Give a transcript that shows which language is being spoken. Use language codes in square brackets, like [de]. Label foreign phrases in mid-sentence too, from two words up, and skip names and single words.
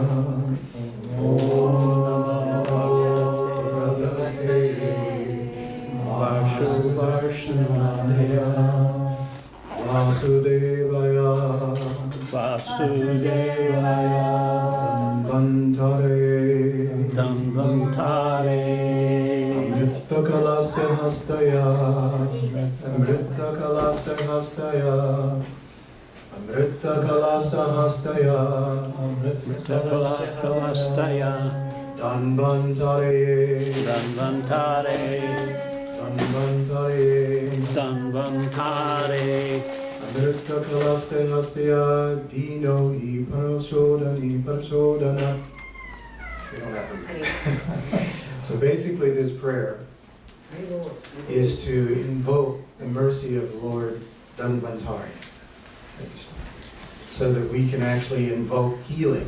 [sa] Om Namo Bhagavate Mahasudarshanaya. Vasudevaya. Vasudevaya. Dhanvantare. Amrita Kalasa Hastaya. Amrita Kalasa Hastaya. Amrita Kalasa Hastaya. Amrita Kalasa Hastaya. Dhanvantare. Dhanvantare. Dhanvantare. Dhanvantare. Amrita Kalasa Hastaya. Dino I Parasodana. [en] We don't have to read. So basically this prayer is to invoke the mercy of Lord Dhanvantari, so that we can actually invoke healing.